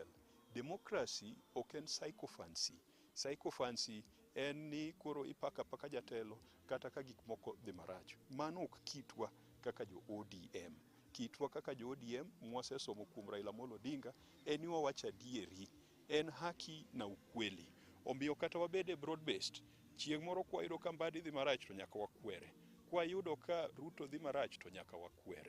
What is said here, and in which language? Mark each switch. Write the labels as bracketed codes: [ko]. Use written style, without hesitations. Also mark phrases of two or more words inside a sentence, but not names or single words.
[luo] Democracy ok en psychophancy. Psychophancy en ni koro ipaka paka jatelo kata ka gik moko dhi marach. Mano ok kitwa kaka jo ODM. Kitwa kaka jo ODM mwasesomo kuom Raila Amolo Odinga en ni wawacho adieri, en [sw] haki na ukweli. [luo] Omiyo kata wabede [en] broad based, [luo] chieng' moro kwayudo ka Mbadi dhi marach to nyaka wakwere. Kwayudo ka Ruto dhi marach to nyaka wakwere.